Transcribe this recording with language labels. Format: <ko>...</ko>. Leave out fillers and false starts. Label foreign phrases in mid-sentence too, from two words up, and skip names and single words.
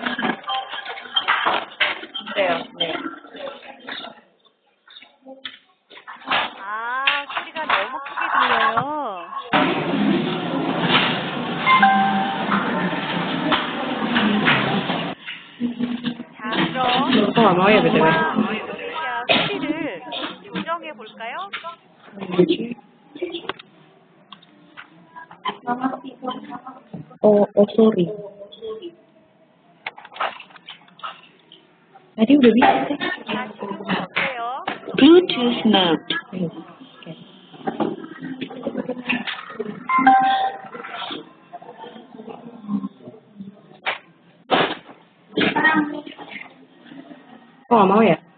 <ko>네. 아, 소리가 너무 크게 들려요. 자, 그럼</ko> <id>nggak mau ya BTW?</id> <ko>인도네시아 소리를 조정해 볼까요?</ko> <en>Oh, sorry.</en> <id>Tadi udah bisa sih.</id> <ko>자, 지금은 어때요?</ko> <en>Bluetooth mode.</en> <id>Kok nggak mau ya?</id>